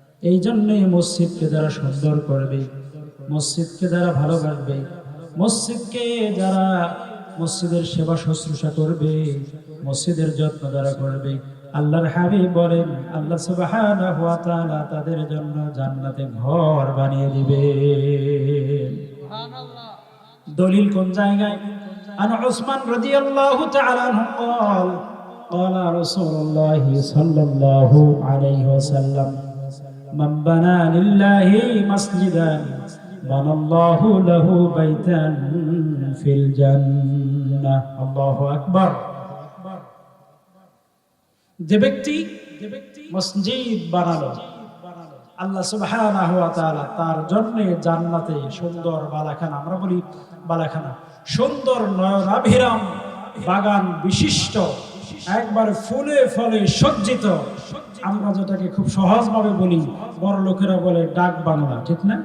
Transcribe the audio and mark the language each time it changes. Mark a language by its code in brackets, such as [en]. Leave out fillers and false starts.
[bn] এই জন্যই মসজিদকে যারা সুন্দর করবে, মসজিদকে যারা ভালোবাসবে, মসজিদকে যারা মসজিদের সেবা শুশ্রূষা করবে, মসজিদের যত্ন যারা করবে, আল্লাহর হাবিব বলেন আল্লাহ সুবহানাহু ওয়া তাআলা তাদের জন্য জান্নাতে ঘর বানিয়ে দিবে। সুবহানাল্লাহ। দলিল কোন জায়গায়? [ar] আন উসমান রাদিয়াল্লাহু তাআলা আনহু قال قال رسول الله صلى الله عليه وسلم من بنى لله مسجدا بنى الله له بيتا في الجنة। [bn] আল্লাহু আকবার। যে ব্যক্তি মসজিদ বানালো, আল্লাহ সুবহানাহু ওয়া তাআলা তার জন্য জান্নাতে সুন্দর বালাখানা, আমরা বলি বালাখানা, সুন্দর নয়নাভিরাম বাগান বিশিষ্ট, একবার ফুলে ফলে সজ্জিত, আমরা যেটাকে খুব সহজভাবে বলি, বড় লোকেরা বলে ডাক বাংলা, ঠিক না?